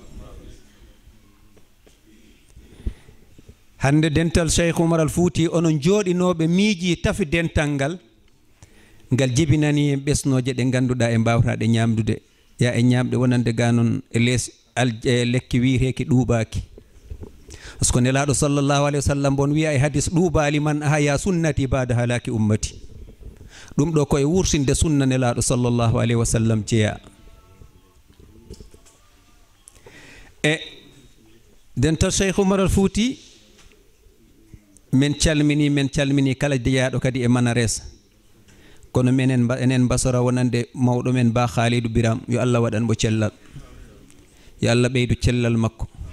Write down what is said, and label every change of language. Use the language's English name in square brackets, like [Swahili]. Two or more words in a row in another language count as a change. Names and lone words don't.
[Fula] hande dental Cheikh Umar al Fuuti onon jooɗinoɓe miiji tafi dental ngal ngal jibinani en ɓesnoje ɗe ganduɗa e mbawtaɗe ñamdude ya e ñamɗe wonande ga noon e lees lekki wiireki ɗuuɓaki [French] par ce que [Fula] nelaɗo [Arabic] صلى الله عليه وسلم [Fula] bon wiya e hadis ɗuuɓali man [Arabic] أحيا سنتي بعد هلاك أمتي [Fula] ɗum ɗo koye wursinde sunna nelaɗo sallallahu alayhi wa sallam jeeya e dental Cheikh Umar al Fuuti men calmini kala jeeyaɗo kadi e Manares kono menen enen basora wonande mawɗo men ba Khalidou Biram yo Allah waɗan mo cellal yo Allah ɓeydu cellal makko